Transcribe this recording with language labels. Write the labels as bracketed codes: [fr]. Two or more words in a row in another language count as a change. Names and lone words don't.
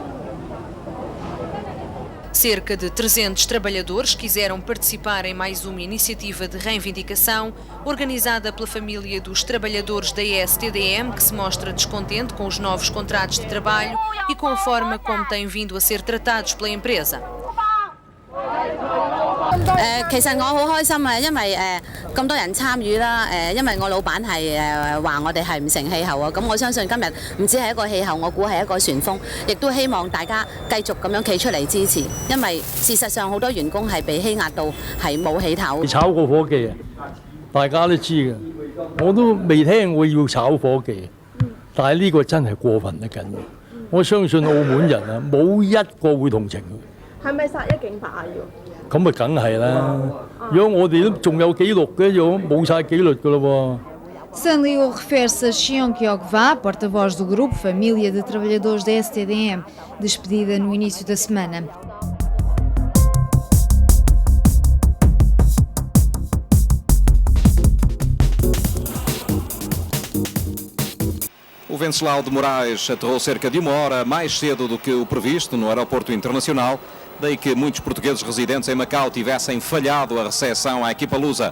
[pt] Cerca de 300 trabalhadores quiseram participar em mais uma iniciativa de reivindicação organizada pela família dos trabalhadores da ESTDM, que se mostra descontente com os novos contratos de trabalho e com a forma como têm vindo a ser tratados pela empresa. [yue] 其實我好開心啊，因為咁多人參與啦，因為我老闆係話我哋係唔成氣候啊，咁我相信今日唔止係一個氣候，我估係一個旋風，亦都希望大家繼續咁樣企出嚟支持，因為事實上好多員工係被欺壓到係冇起頭。炒過伙計啊，大家都知嘅，我都未聽過要炒伙計，但係呢個真係過分得緊要。我相信澳門人啊，冇一個會同情佢。係咪殺一儆百啊要？ 咁咪梗係啦！如果我哋都仲有紀錄嘅，如果冇晒紀律㗎咯喎。 [pt] Stanley Oh refere-se a Cheong Yok-hwa, porta-voz do grupo Família de Trabalhadores da STDM, despedida no início da semana. O Venceslau de Moraes aterrou cerca de 1 hora mais cedo do que o previsto no aeroporto internacional, daí que muitos portugueses residentes em Macau tivessem falhado a recepção à equipa lusa.